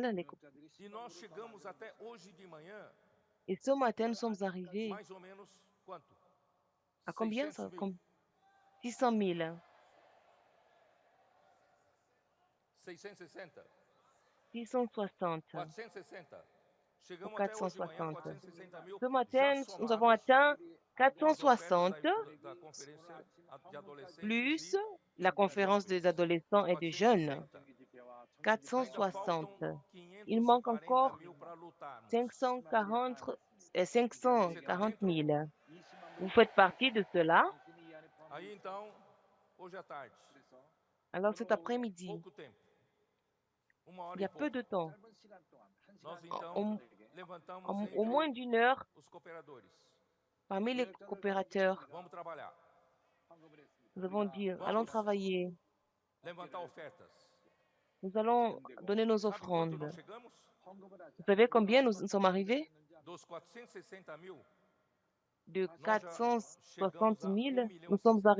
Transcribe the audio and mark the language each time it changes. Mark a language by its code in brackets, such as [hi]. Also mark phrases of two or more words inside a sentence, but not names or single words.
[pt] E nós chegamos até hoje de manhã, [fr] Et ce matin, nous sommes arrivés [pt] mais ou menos, quanto? [fr] à combien 600 ça? [pt] mil. [fr] Comme 600 000. 660. 660 460. ou [pt] Chegamos até hoje de manhã, [fr] 460. [pt] 460 mil [fr] Ce [pt] já [fr] matin, nous avons [pt] somados [fr] atteint [pt] com as ofertas [fr] 460 [pt] da conferência de adolescentes [fr] plus [pt] e [fr] la conférence des [pt] jovens. [fr] adolescents et des jeunes. 460. [pt] Ainda [fr] 460. [pt] faltam [fr] Il manque 540 encore [pt] mil para lutarmos. [fr] 540 et [pt] Você está [fr] 540 [pt] dentro? [fr] 000. Vous faites partie de cela. [pt] Aí então, hoje à tarde, [fr] Alors cet après-midi, [pt] pouco tempo, uma hora [fr] il y [pt] e [fr] a peu [pt] pouco, [fr] de temps, [pt] nós [fr] au, [pt] então levantamos [fr] au [pt] entre [fr] moins d'une heure, [pt] os cooperadores. [fr] parmi les coopérateurs, [pt] Vamos trabalhar. [fr] nous avons dit, allons [pt] Vamos [fr] travailler. [pt] levantar ofertas. [fr] Nous allons donner nos [pt] Sabe quanto nós [fr] offrandes. [pt] chegamos? [fr] Vous savez combien nous sommes arrivés? [pt] Dos 460 mil, [fr] De [pt] nós já [fr] 460 [pt] chegamos a [fr] 000, [pt] 1 milhão [fr] nous [pt] e [fr] sommes 600.